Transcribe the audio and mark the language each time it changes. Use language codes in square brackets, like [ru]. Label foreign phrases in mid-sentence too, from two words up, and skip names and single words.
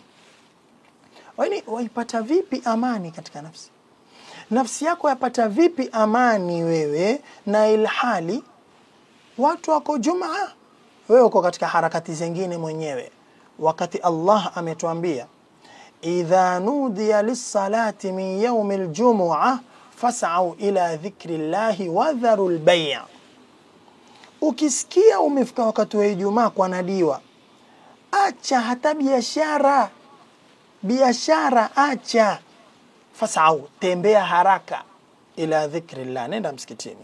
[sw] Yaani waipata vipi amani katika nafsi? Nafsi yako yapata vipi amani wewe na ilhali watu wako Jumaa, wewe uko katika harakati zingine mwenyewe? Wakati Allah ametuambia [ar] إذا نودي للصلاة من يوم الجمعة فاسعوا إلى ذكر الله وذروا البيع'. [sw] Ukisikia umefika wakati wa Ijumaa kwa nadiwa, acha hata biashara acha, fas'au, tembea haraka [ar] إلى ذكر الله, [sw] nenda msikitini.